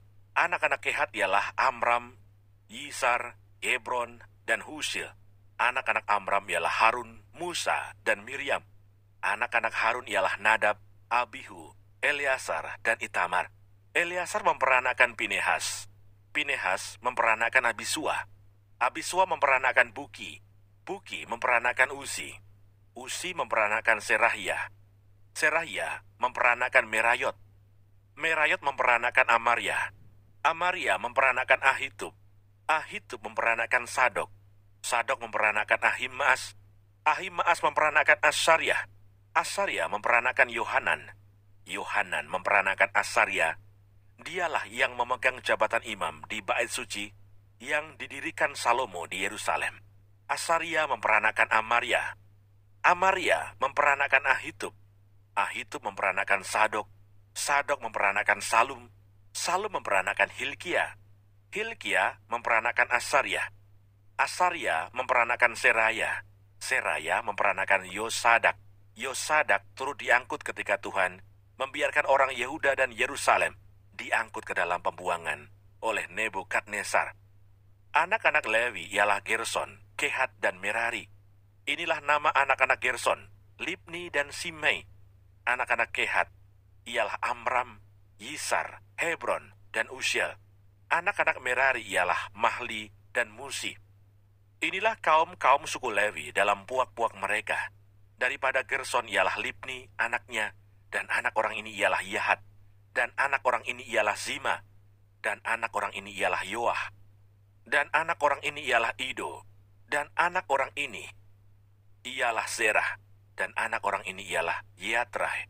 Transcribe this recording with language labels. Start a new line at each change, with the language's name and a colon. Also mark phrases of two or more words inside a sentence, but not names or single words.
Indonesian: Anak-anak Kehat ialah Amram, Yisar, Hebron, dan Husil. Anak-anak Amram ialah Harun, Musa, dan Miriam. Anak-anak Harun ialah Nadab, Abihu, Eleazar, dan Itamar. Eleazar memperanakan Pinehas. Pinehas memperanakan Abisua. Abisua memperanakan Buki. Buki memperanakan Uzi. Uzi memperanakan Serahia. Serahia memperanakan Merayot. Merayot memperanakan Amaria. Amaria memperanakan Ahitub. Ahitub memperanakan Sadok. Sadok memperanakan Ahimaas. Ahimaas memperanakan Asaryah. Asaryah memperanakan Yohanan. Yohanan memperanakan Asaryah. Dialah yang memegang jabatan imam di Bait Suci yang didirikan Salomo di Yerusalem. Asaryah memperanakan Amaria. Amaria memperanakan Ahitub. Ahitub memperanakan Sadok. Sadok memperanakan Salum. Salum memperanakan Hilkia. Hilkia memperanakan Asaryah. Asaryah memperanakan Seraya. Seraya memperanakan Yosadak. Yosadak turut diangkut ketika Tuhan membiarkan orang Yehuda dan Yerusalem diangkut ke dalam pembuangan oleh Nebukadnezar. Anak-anak Lewi ialah Gerson, Kehat, dan Merari. Inilah nama anak-anak Gerson, Libni dan Simei. Anak-anak Kehat ialah Amram, Yisar, Hebron, dan Uziel. Anak-anak Merari ialah Mahli dan Musi. Inilah kaum-kaum suku Lewi dalam puak-puak mereka. Daripada Gerson ialah Libni, anaknya, dan anak orang ini ialah Yahat, dan anak orang ini ialah Zima, dan anak orang ini ialah Yoah, dan anak orang ini ialah Ido, dan anak orang ini ialah Zerah, dan anak orang ini ialah Yatrai.